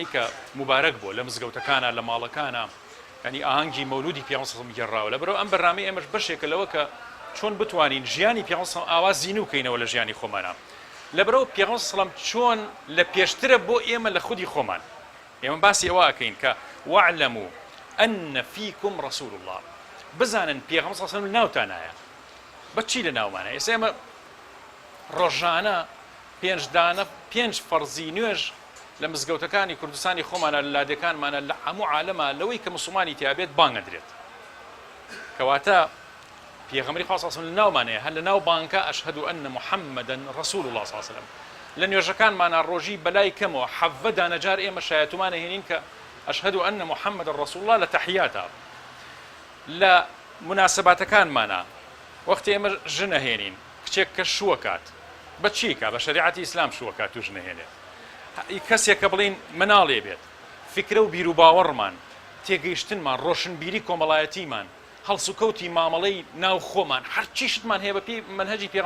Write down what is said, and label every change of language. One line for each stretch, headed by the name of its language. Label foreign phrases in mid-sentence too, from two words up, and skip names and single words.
Central Kurdish: کە مبارەک بوو لە مزگەوتەکانە لە ماڵەکانە ینی ئاهەنگی مەولودی پێغەمبەر گێڕاوە لەبەرەوە ئەم بەرنامەی ئێمەش بەشێکە لەوە کە چۆن بتوانین ژیانی پێغەمبەر ئاوا زیینو بکەینەوە لە ژیانی خۆمانە لەبەرەوە پێغەمبەر چۆن لە پێشترە بۆ ئێمە لە خودی خۆمان ئێمە باسی ئەوە ئەکەین کە
Arabic: واعلموا أن فيكم رسول الله
Central Kurdish: بزانن پێغەمبەر
Arabic: صلی الله علیه و سلم
Central Kurdish: ناوتانایە بەچی لە ناومانە ئێستا ئێمە ڕۆژانە پێنج فەرزی نوێژ لە مزگەوتەکانی کوردستانی خۆمانە لە لادەکانمانە لە هەموو عالەمە لەوەی کە مسلمانی تیابێت بانگەدرێت کەواتە پێغەمبەری خوا
Arabic: صلی الله علیه و سلم
Central Kurdish: لە ناومانەیە هەر لە ناو بانکە
Arabic: ئەشهەدو ئەن محەممەدًا رسول الله صلی الله علیه و سلم
Central Kurdish: لە نوێژەکانمانە ڕۆژی بەلای کەمەوە حەڤە دانەجار ئێمە شایەتومانە هێنین کە
Arabic: ئەشهەدو ئەن محەممەدًا رسول الله
Central Kurdish: لە تەحیاتە لە مناسباتەکانمانە وەختی ئێمە ژنە هێنین کچێک کە شووەکات بە چیکە بە شریعەتی ئیسلام شووەکات و ژنە هێنێت کەسێک کە بڵین مناڵێ بێت فکرە و بیر و باوەڕمان تێگەیشتنمان ڕۆشنبیری کۆمەڵایەتیمان هەڵسوکەوتی مامەڵەی ناو خۆمان هەرچیشتمان هەیە بە پێی منهەجی پێغەمبەر